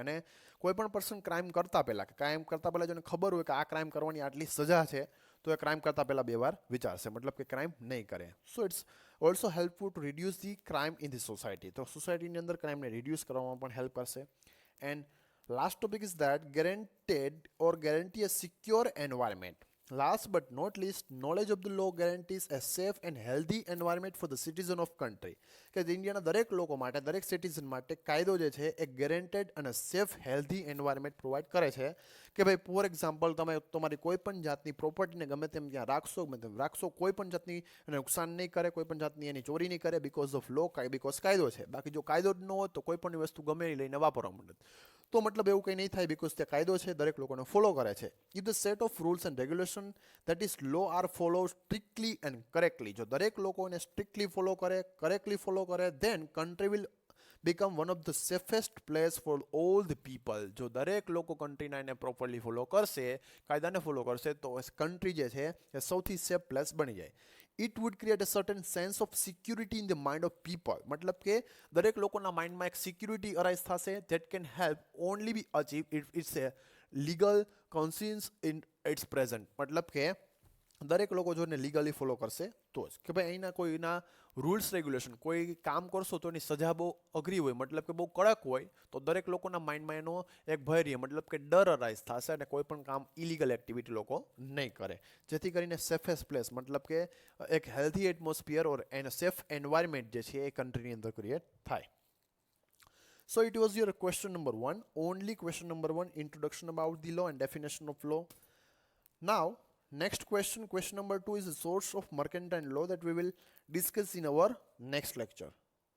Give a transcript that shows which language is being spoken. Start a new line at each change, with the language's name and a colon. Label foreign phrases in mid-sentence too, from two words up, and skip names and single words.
Gujarati: અને કોઈ પણ
English: person crime
Gujarati: કરતા પહેલાં જેને ખબર હોય કે આ ક્રાઇમ કરવાની આટલી સજા છે, તો એ ક્રાઇમ કરતા પહેલાં બે વાર વિચારશે, મતલબ કે ક્રાઇમ નહીં કરે.
English: So it's also helpful to reduce the crime in the society.
Gujarati: તો સોસાયટીની અંદર ક્રાઇમને રિડ્યુસ કરવામાં પણ હેલ્પ કરશે.
English: And last topic is that guarantee a secure environment. Last but not least, knowledge of the law guarantees a safe and healthy environment for the citizen of country.
Gujarati: કે ઇન્ડિયાના દરેક લોકો માટે, દરેક સિટીઝન માટે કાયદો જે છે એ ગેરંટેડ અને
English: safe healthy environment provide
Gujarati: કરે છે. કે ભાઈ
English: for example
Gujarati: તમે તમારી કોઈ પણ જાતની પ્રોપર્ટીને ગમે તેમ ત્યાં રાખશો, કોઈ પણ જાતની નુકસાન નહીં કરે, કોઈ પણ જાતની એની ચોરી નહીં કરે,
English: because of law,
Gujarati: બીકોઝ કાયદો છે. બાકી જો કાયદો જ ન હોય તો કોઈ પણ વસ્તુ ગમે એ લઈને વાપરવા માંડે, તો મતલબ એવું કંઈ નહીં થાય, બીકોઝ તે કાયદો છે, દરેક લોકોને ફોલો કરે છે.
English: If the set of rules and regulation that is law are followed strictly and correctly,
Gujarati: જો દરેક લોકો એને
English: strictly follow
Gujarati: કરે,
English: correctly follow
Gujarati: કરે,
English: then country will become one of the safest place for all the people.
Gujarati: જો દરેક લોકો કન્ટ્રીના એને
English: properly follow
Gujarati: કરશે, કાયદાને ફોલો કરશે, તો કન્ટ્રી જે છે એ સૌથી
English: safe place
Gujarati: બની જાય.
English: It would create a certain sense of security in the mind of people.
Gujarati: મતલબ કે દરેક લોકોના માઇન્ડમાં એક
English: security arise
Gujarati: થશે,
English: that can help only be achieved if it's a legal conscience in its present.
Gujarati: મતલબ કે દરેક લોકો જો એને
English: legally follow
Gujarati: કરશે તો જ, કે ભાઈ અહીંના કોઈના
English: rules regulation,
Gujarati: કોઈ કામ કરશો તો એની સજા બહુ અઘરી હોય, મતલબ કે બહુ કડક હોય, તો દરેક લોકોના માઇન્ડમાં એનો એક ભય રહે, મતલબ કે ડર અરાઇઝ થશે અને કોઈ પણ કામ
English: illegal activity
Gujarati: લોકો નહીં કરે, જેથી કરીને
English: safest place
Gujarati: મતલબ કે એક
English: healthy atmosphere or an safe environment
Gujarati: જે છે એ કન્ટ્રીની અંદર ક્રિએટ થાય.
English: So it was your question number 1, only question number 1, introduction about the law and definition of law. Now next question number 2 is the source of mercantile law that we will discuss in our next lecture.